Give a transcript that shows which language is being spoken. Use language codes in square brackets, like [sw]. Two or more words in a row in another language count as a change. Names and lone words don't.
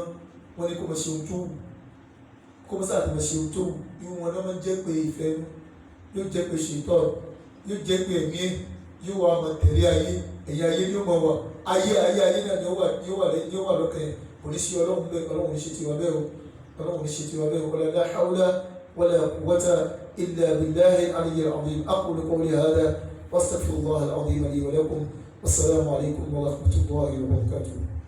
[yo] wọ́n ní kó mọ̀ ṣe ohun tó wù kó mọ̀ sáà tó mọ̀ ṣe ohun tó wù irú wọn náà máa ń jẹ́ pé ìfẹ́ yóò jẹ́ pé ṣètọ́ yóò jẹ́ pé ẹ̀mí yóò wá máa tẹ̀lé ayé ẹ̀yà ayé yóò máa wà ayé náà ni ó wà lọ́kàn ẹ̀ kò ní sí ọlọ́run bẹ́ẹ̀ ọlọ́run ní ṣe tiwa bẹ́ẹ̀ o ọlọ́run ní ṣe tiwa bẹ́ẹ̀ o [ar] ولا لا حول ولا قوة إلا بالله العلي العظيم أقول قولي هذا وأستغفر الله العظيم لي ولكم والسلام عليكم ورحمة الله وبركاته.